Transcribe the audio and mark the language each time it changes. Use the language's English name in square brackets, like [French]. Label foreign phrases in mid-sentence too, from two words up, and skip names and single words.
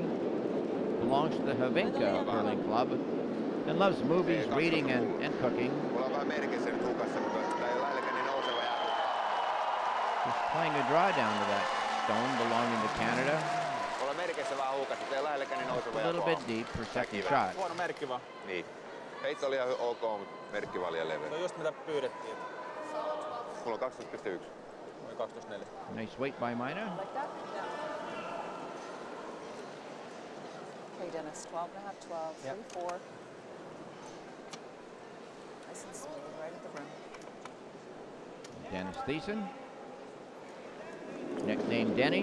[English] Belongs to the Havinka Curling Club and loves movies, reading, and cooking. Just playing a draw down to that stone belonging to Canada. A little bit deep for second shot. [Finnish] Huono merkki vaan. Niin. Heitto oli ihan ok, mutta merkki vaan liian leveä. Se on just mitä pyydettiin. Mulla on 12.1. 12.4. [English] Nice weight by Mina. Like that? Yeah. Okay, Dennis, 12 and a half, 12, 3, 4. Nice and smooth, right at the rim. Dennis Thiessen, nicknamed Denny.